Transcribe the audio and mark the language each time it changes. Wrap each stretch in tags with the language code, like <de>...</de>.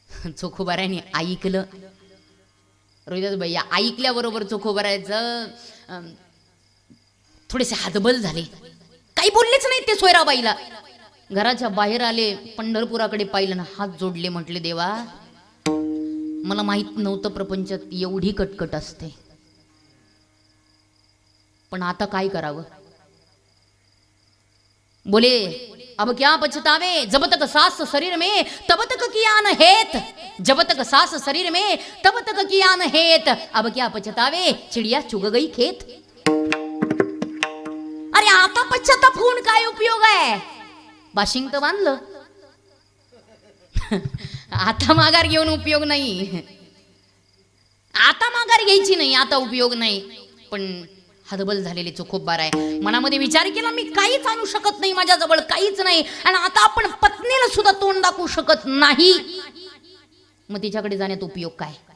<mr>चोखोबाऱ्याने ऐकलं. रोहिदास भैया ऐकल्याबरोबर चोखोबाऱ्याचं थोडेसे हातबल झाले, काही बोललेच नाही ते सोयराबाईला. घराच्या बाहेर आले, पंढरपुराकडे पाहिलं ना, हात जोडले, म्हटले देवा मला माहित नव्हतं प्रपंचात एवढी कटकट असते, पण आता काय करावं.</mr> <hi>बोले अब क्या पछतावे, जब तक सास शरीर में तब तक किया न हेत, जब तक सास शरीर में तब तक किया न हेत, अब क्या पछतावे चिड़िया चुग गई खेत.</hi> <mr>अरे आता पश्चाताप होऊन काय उपयोग आहे. बाशिंग तर बांधलं, आता माघार घेऊन उपयोग नाही, आता माघार घ्यायची नाही, आता उपयोग नाही. पण हतबल झालेले चोखोबार आहे. मनामध्ये विचार केला मी काहीच आणू शकत नाही, माझ्याजवळ काहीच नाही, आणि आता आपण पत्नीला सुद्धा तोंड दाखवू शकत नाही, मग तिच्याकडे जाण्यात उपयोग काय.</mr>